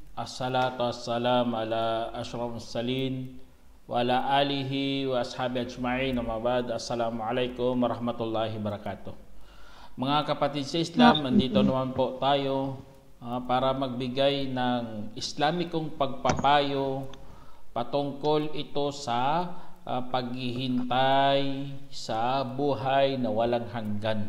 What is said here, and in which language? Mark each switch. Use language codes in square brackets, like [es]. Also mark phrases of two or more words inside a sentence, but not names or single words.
[ar] الصلاة والسلام على أشرف المرسلين وعلى آله وأصحابه أجمعين. Mabad. السلام عليكم ورحمة الله وبركاته. [tl] Mga kapatid sa Islam, nandito naman po tayo para magbigay ng Islamikong pagpapayo patungkol ito sa paghihintay sa buhay na walang hanggan.